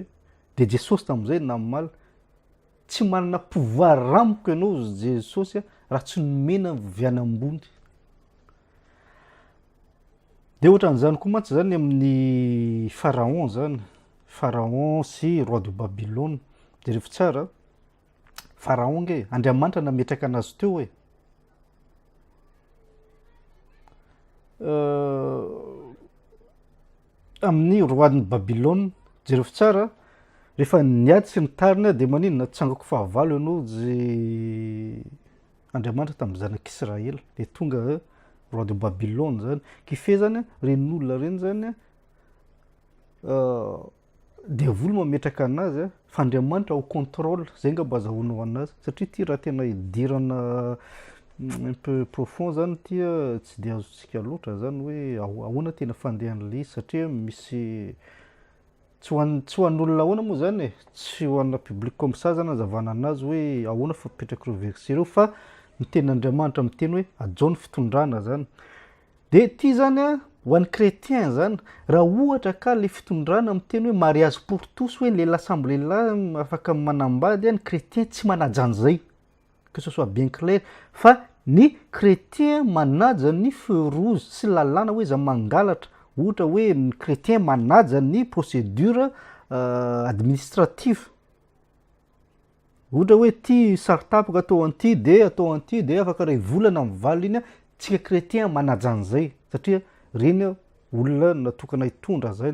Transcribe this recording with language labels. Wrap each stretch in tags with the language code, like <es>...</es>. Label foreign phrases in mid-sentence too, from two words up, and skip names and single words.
<mg>De Jesosy tam'izay namaly tsy manana pouvoir ramiko ianao Jesosy raha tsy nomena viany ambony. De ohatran'izany koa mantsy zany amin'ny Pharaon zany, Pharaon sy</mg> <fr>roi de Babylone.</fr> <mg>De rehefa tsara Pharaon nge Andriamanitra nametraka anazy teo e.</mg> <fr>Amin'ny roi de Babylone,</fr> <mg>jereo tsara rehefa niady sy nitarina de maninona tsangako fahavalo ianao zay Andriamanitra tamin'ny zanak'Israely, de tonga</mg> <fr>roi de Babylone</fr> <mg>zany. Kife zany ren'olona reny zany devoly mametraka anazy fa Andriamanitra</mg> <fr>au contrôle,</fr> <mg>zay ngamba azahoanao anazy. Satria ty raha tena idirana</mg> <fr>un peu profond</fr> <mg>zany ty tsy de azontsika loatra zany hoe ahoana tena fandehan'le izy, satria misy tsy ho an'olona ahoana moa zany e, tsy ho anna</mg> <fr>public comme ça</fr> <mg>zany azavana anazy hoe ahoana fapetraky reo verset reo, fa ny tenin'Andriamanitra miteny hoe ajao ny fitondrana zany. De ty zany ho an'ny chrétien zany, raha ohatra ka le fitondrana miteny hoe</mg> <fr>mariage pour tous,</fr> <mg>hoe lehilahy samby lehilahy afaka manambady, ny chrétien tsy manaja an'izay,</mg> <fr>que ce soit bien clair,</fr> <mg>fa ny chrétien manaja ny</mg> <fr>feu rouge</fr> <mg>sy lalàna hoe za mangalatra. Ohatra hoe ny chrétien manaja ny</mg> <fr>procédure administrative.</fr> <mg>Ohatra hoe ty saritapaka atao an'ty de afaka ray volana amin'ny vala iny, tsika chrétien manaja an'izay satria reny olona natokana hitondra zay.</mg>